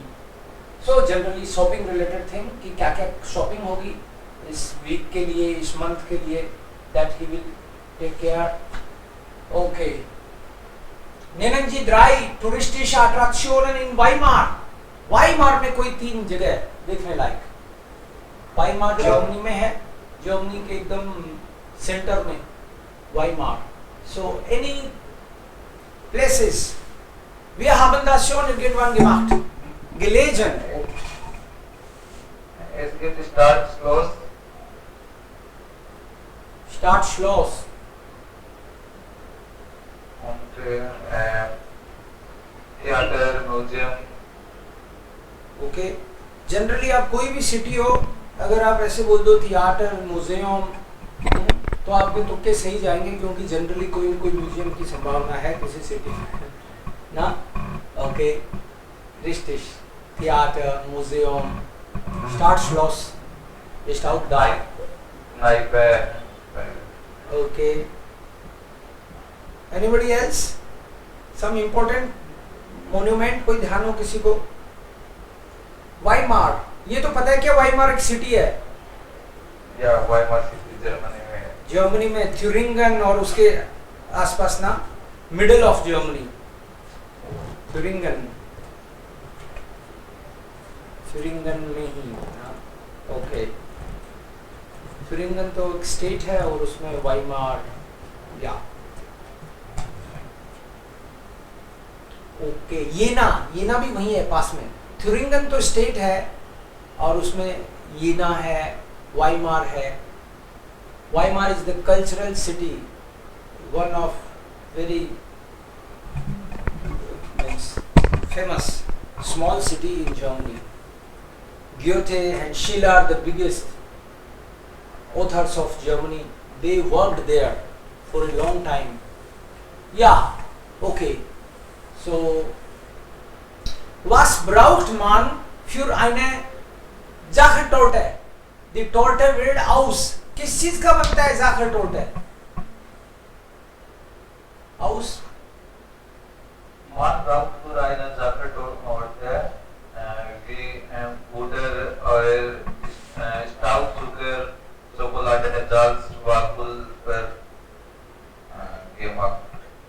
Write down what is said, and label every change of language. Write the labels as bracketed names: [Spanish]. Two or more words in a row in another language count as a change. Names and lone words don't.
[English] so generally shopping related thing [Hindi] कि क्या क्या शॉपिंग होगी इस वीक के लिए, इस मंथ के लिए, [English] that he will take care. [German] okay, nennen Sie drei touristische Attraktion in Weimar. [Hindi] वाइमार में कोई 3 जगह देखने लायक। वाइमार जर्मनी में है, जर्मनी के एकदम सेंटर में वाइमार। [English] so any places. [German] Wir haben das schon irgendwann gemacht. Gelesen. Es gibt Stadtschloss. Stadtschloss. Und Theater, Museum. [Hindi] ओके, जनरली आप कोई भी सिटी हो, अगर आप ऐसे बोल दो थिएटर, म्यूजियम, तो आपके तुक्के सही जाएंगे, क्योंकि जनरली कोई न कोई म्यूजियम की संभावना है किसी सिटी में ना। [German] okay, richtig, Theater, Museum, Start Schloss. Ist auch da. Naipe. [English] Okay. Anybody else? Some important monument [Hindi] कोई ध्यान हो किसी को? वाइमार, ये तो पता है क्या वाइमार एक सिटी है? या वाइमार सिटी जर्मनी में है। जर्मनी में थ्यूरिंगन और उसके आसपास ना, [English] middle of Germany, [Hindi] थ्यूरिंगन में ही। ओके, थ्यूरिंगन तो एक स्टेट है और उसमें वाइमार, या ओके, येना भी वही है पास में। थ्यूरिंगन तो स्टेट है और उसमें येना है, वाइमार है। [English] Weimar is the cultural city, one of very famous small city in Germany. Goethe and Schiller are the biggest authors of Germany. They worked there for a long time. Yeah, okay. So, [German] was braucht man für eine Sachertorte? Die Torte wird aus. [Hindi] किस चीज का बनता है Sachertorte? [German] Aus? Man braucht für eine Sachertorte wie Butter, Öl, Staubzucker, Schokolade, Salz, Backpulver gemacht.